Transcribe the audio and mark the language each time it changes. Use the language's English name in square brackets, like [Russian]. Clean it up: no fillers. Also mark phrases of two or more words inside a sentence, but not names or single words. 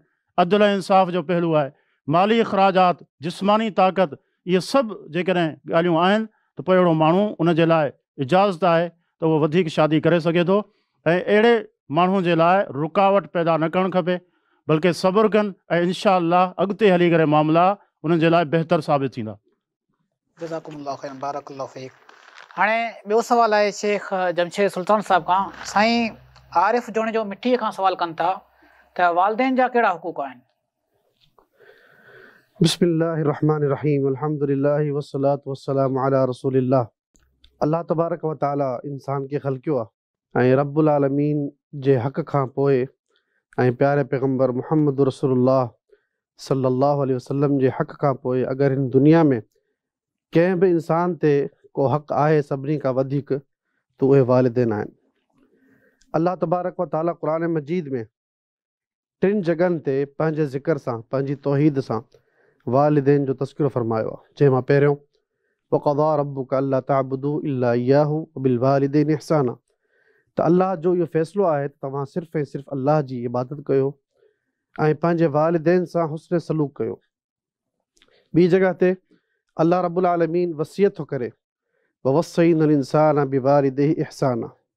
[Sindhi] अदल ऐं इंसाफ़ जो पहलू आहे, माली अख़राजात, जिस्मानी ताक़त, इहे सभु जेकॾहिं ॻाल्हियूं आहिनि त पोइ अहिड़ो माण्हू उन जे लाइ इजाज़त आहे त उहो वधीक शादी करे सघे थो। ऐं अहिड़े माण्हू जे लाइ रुकावट पैदा न करणु खपे, बल्कि सब्र कनि ऐं [Arabic] إن شاء الله [Sindhi] अॻिते हली करे मामला उन्हनि जे लाइ बहितर साबित थींदा। [Arabic] جزاكم الله خيرا، بارك الله فيك. [Sindhi] हाणे ॿियो सुवालु आहे शेख जमशेद सुल्तान साहिब खां। साईं आरिफ़ जोणे जो मिट्टीअ खां सुवालु कनि था त वालिदैन जा कहिड़ा हुक़ूक़ आहिनि? [Arabic] بسم الله الرحمن الرحيم، الحمد لله والصلاة والسلام على رسول الله. الله تبارك وتعالى [Sindhi] इंसान खे ख़ल्क़ियो आहे ऐं [Arabic] رب العالمين [Sindhi] जे हक़ खां पोइ ऐं प्यारे पैगम्बर मुहम्मद रसूलुल्लाह [Arabic] صلى الله عليه وسلم [Sindhi] जे हक़ खां पोइ अगरि हिन दुनिया में कंहिं बि इंसान ते को हक़ आहे सभिनी खां वधीक त उहे वालिदैन आहिनि। [Arabic] الله تبارك وتعالى [Sindhi] क़ुरान मजीद में 3 जॻहनि ते पंहिंजे ज़िक्र सां, पंहिंजी तौहीद सां वालिदैन जो तज़किरो फरमायो आहे। जंहिंमां पहिरियों [Arabic] وقضى ربك ألا تعبدوا إلا إياه وبالوالدين إحسانا, [Sindhi] त अल्लाह जो इहो फ़ैसिलो आहे त तव्हां सिर्फ़ु ऐं सिर्फ़ु अल्लाह जी इबादत कयो ऐं पंहिंजे वालिदैन सां हुस्न सलूक कयो। ॿी जॻह ते [Arabic] الله رب العالمين [Sindhi] वसियत थो करे [Arabic] ووصينا الإنسان بوالديه إحسانا.